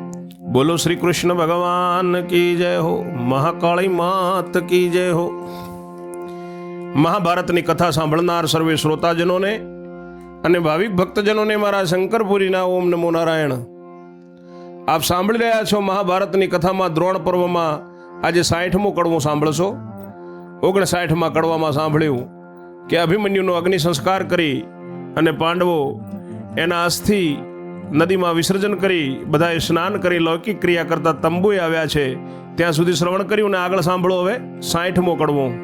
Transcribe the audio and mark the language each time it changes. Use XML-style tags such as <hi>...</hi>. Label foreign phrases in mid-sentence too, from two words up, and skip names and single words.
<hi>बोलो श्री कृष्ण भगवान की जय हो, महाकाળી मात की जय हो।</hi> <gu>મહાભારતની કથા સાંભળનાર સર્વે શ્રોતાજનોને અને ભાવિક ભક્તજનોને મારા શંકરપુરીના ઓમ નમો નારાયણ। આપ સાંભળી રહ્યા છો મહાભારતની કથામાં દ્રોણ પર્વમાં આજે 60મો કડવો સાંભળશો। 59મા કડવામાં સાંભળ્યું કે અભિમન્યુનો અગ્નિ સંસ્કાર કરી અને પાંડવો એના અસ્થિ નદીમાં વિસર્જન કરી બધાએ સ્નાન કરી લૌકિક ક્રિયા કરતા તંબુએ આવ્યા છે, ત્યાં સુધી શ્રવણ કર્યું ને આગળ સાંભળો હવે 60મો કડવો।</gu>